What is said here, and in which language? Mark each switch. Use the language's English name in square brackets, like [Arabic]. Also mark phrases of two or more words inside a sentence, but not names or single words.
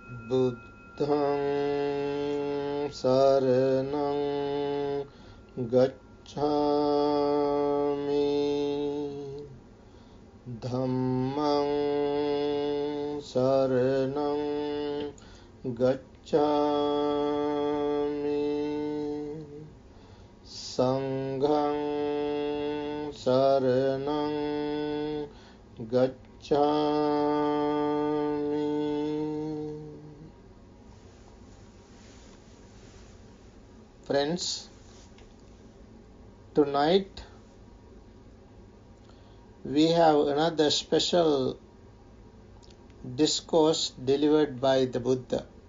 [Pali] Buddhang saranang gacchami, Dhammang saranang gacchami, Sanghang saranang gacchami. [English] Friends, tonight we have another special discourse delivered by the Buddha.